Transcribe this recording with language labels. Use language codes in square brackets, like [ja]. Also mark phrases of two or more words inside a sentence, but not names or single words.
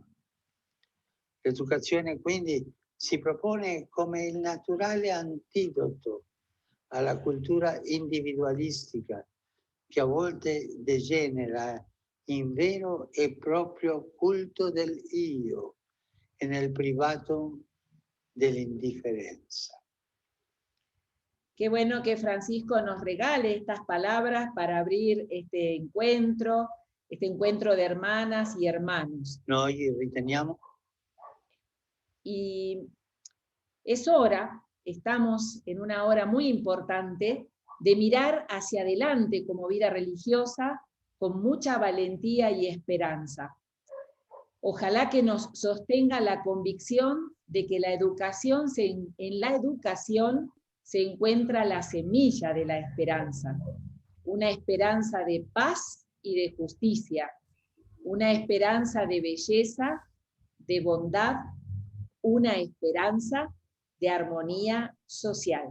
[it] L'educazione quindi si propone come il naturale antidoto alla cultura individualistica che a volte degenera in vero e proprio culto del io e nel privato dell'indifferenza. [es] Qué bueno que Francisco nos regale estas palabras para abrir este encuentro de hermanas y hermanos. [it] Noi riteniamo [es] Y es hora, estamos en una hora muy importante, de mirar hacia adelante como vida religiosa con mucha valentía y esperanza. Ojalá que nos sostenga la convicción de que en la educación se encuentra la semilla de la esperanza, una esperanza de paz y de justicia, una esperanza de belleza, de bondad, una esperanza de armonía social.